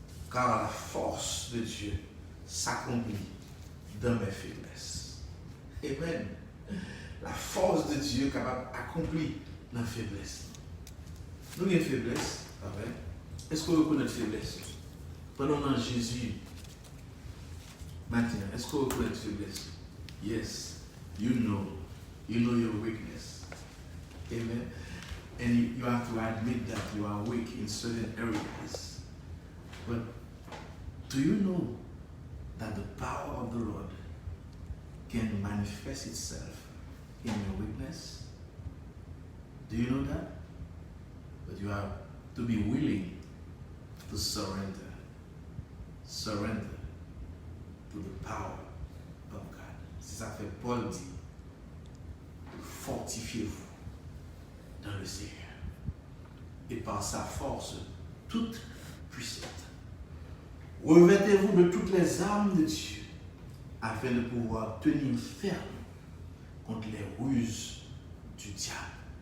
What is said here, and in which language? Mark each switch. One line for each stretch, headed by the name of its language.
French: Car la force de Dieu s'accomplit dans mes faiblesses. Amen. La force de Dieu est capable d'accomplir dans la faiblesse. Nous avons une faiblesse, est-ce qu'on reconnaît notre faiblesse? Pendant que Jésus, maintenant, est-ce qu'on reconnaît notre faiblesse?
English: Yes, you know your weakness. Amen. And you have to admit that you are weak in certain areas. But do you know that the power of the Lord can manifest itself in your weakness? Do you know that? But you have to be willing to surrender. Surrender to the power of God.
French: C'est ça fait Paul dit, fortifiez-vous dans le Seigneur et par sa force toute puissante. Revêtez-vous de toutes les armes de Dieu afin de pouvoir tenir ferme contre les ruses du diable.